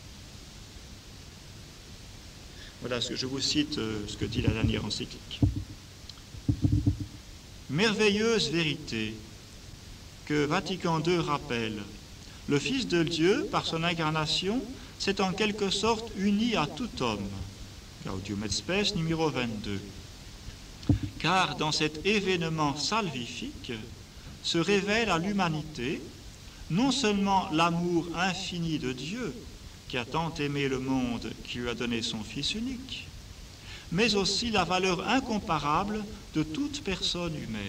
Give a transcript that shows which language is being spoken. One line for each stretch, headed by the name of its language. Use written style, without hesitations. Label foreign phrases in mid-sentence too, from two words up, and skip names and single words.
French: Voilà ce que je vous cite, ce que dit la dernière encyclique. Merveilleuse vérité que Vatican II rappelle. Le Fils de Dieu, par son incarnation, s'est en quelque sorte uni à tout homme. Gaudium et Spes numéro 22. Car dans cet événement salvifique se révèle à l'humanité non seulement l'amour infini de Dieu, qui a tant aimé le monde, qui lui a donné son Fils unique, mais aussi la valeur incomparable de toute personne humaine.